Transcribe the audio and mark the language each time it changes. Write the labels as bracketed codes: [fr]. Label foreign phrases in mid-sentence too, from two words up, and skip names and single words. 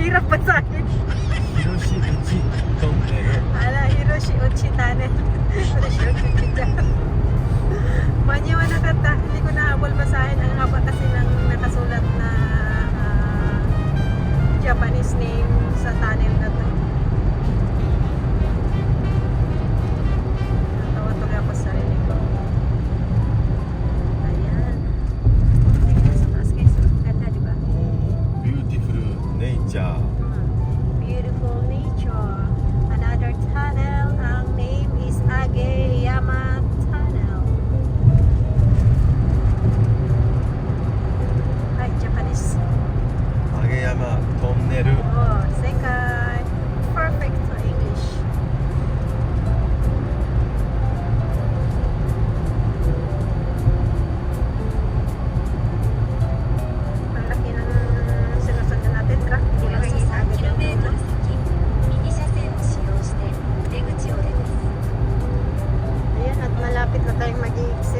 [tl] basahin. Hiroshi Uchi Tunnel. Ala, Hiroshi Uchi Tunnel. Hiroshi Uchi Tunnel. Manyawa na kata, hindi ko nahabol basahin. Ang haba kasi ng nakasulat na Japanese name sa tunnel na to. Natawa-tuloy ako sa sarili ko. Ayan. Tingnan sa taas guys. Ganda, di ba? [en] Beautiful nature. Beautiful nature. Another tunnel. [tl] Ang name is Ageyama Tunnel. [en] Hi, Japanese. Ageyama Tunnel. Oh, second. Perfect to English. [tl] Ang laki ng sinusundan natin, truck. Hindi [ja] お [tl] na [ja] よそ [tl] makikita [ja] 3 km [tl] agad. [ja] 先、右車線を使用して出口を出ます。 [tl] Ayan, at malapit na tayong mag-i-exit.